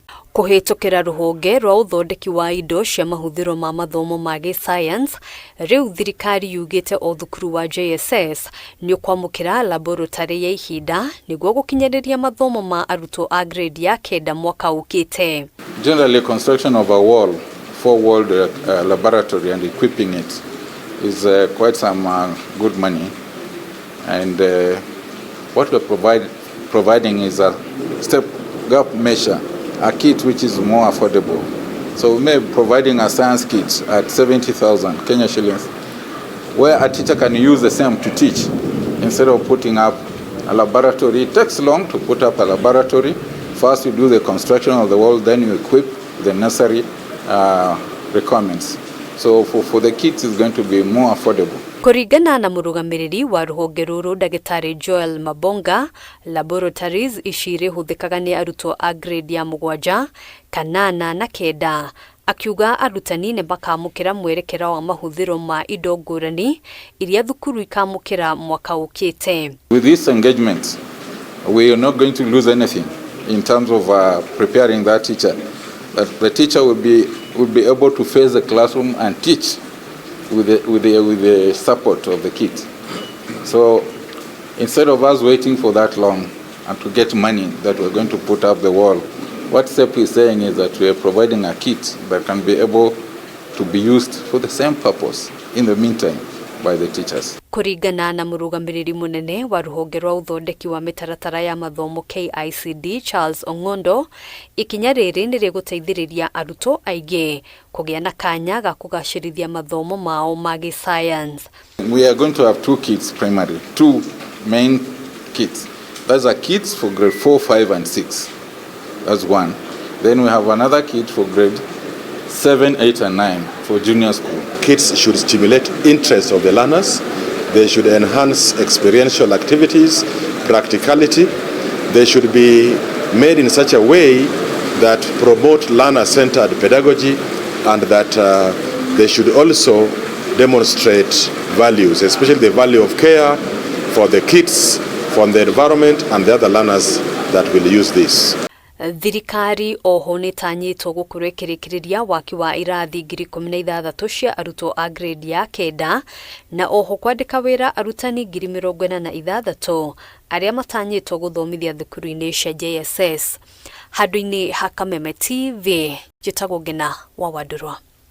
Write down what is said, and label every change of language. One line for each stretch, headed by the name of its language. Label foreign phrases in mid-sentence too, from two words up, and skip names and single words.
Kikuyu: Kuhitukira ruhonge rwa uthondeki wa indo cia mahuthiro ma mathomo ma science, riu thirikari yugite o thukuru wa JSS ni ukwamukira laboratory ya ihinda niguo gukinyiriria mathomo ma arutwo a grade ya kenda mwaka ukite.
English: Generally, construction of a wall, four-walled laboratory and equipping it is quite some good money, and what we're providing is a step-gap measure, a kit which is more affordable. So we may be providing a science kit at 70,000 Kenya shillings, where a teacher can use the same to teach instead of putting up a laboratory. It takes long to put up a laboratory. First you do the construction of the wall, then you equip the necessary requirements. So for the kids it's going to be more affordable.
Kikuyu: Kuringana na murugamiriri wa ruhonge ruru Dagitari Joel Mabonga, laboratories icirihuthikaga ni arutwo a grade ya 7, 8 na 9. Akiuga arutani ne bakamukira mwerekera wa mahuthiro ma indo ngurani iria thukuru ikamukira mwaka ukite.
English: With this engagement, we are not going to lose anything in terms of preparing that teacher. That the teacher will be able to face the classroom and teach with the support of the kids. So instead of us waiting for that long and to get money that we're going to put up the wall, what STEP is saying is that we are providing a kit that can be able to be used for the same purpose in the meantime by the teachers.
Kikuyu: Kuringana na murugamiriri munene wa ruhonge rwa uthondeki wa mitaratara ya mathomo KICD Charles Ongondo, ikinya riri ni riguteithiriria arutwo aingi kugia na kanya ga kugacirithia mathomo mao ma science.
English: We are going to have 2 kits primary, 2 main kits. Those are kits for grade 4, 5 and 6. That's one. Then we have another kit for grade 7, 8 and 9 for junior school. Kits should stimulate interest of the learners. They should enhance experiential activities, practicality. They should be made in such a way that promote learner-centered pedagogy, and that they should also demonstrate values, especially the value of care for the kids, from the environment and the other learners that will use this.
Kikuyu: Thirikari oho ni tanyitwo gukorwo ikirikiriria waki wa irathi 16,000 cia arutwo a grade ya 9 na oho kwandika wira arutani 46,000 aria matanyitwo guthomithia thukuru-ini cia JSS. Handu-ini ha Kameme TV, njitagwo Ngina wa Wandurwa.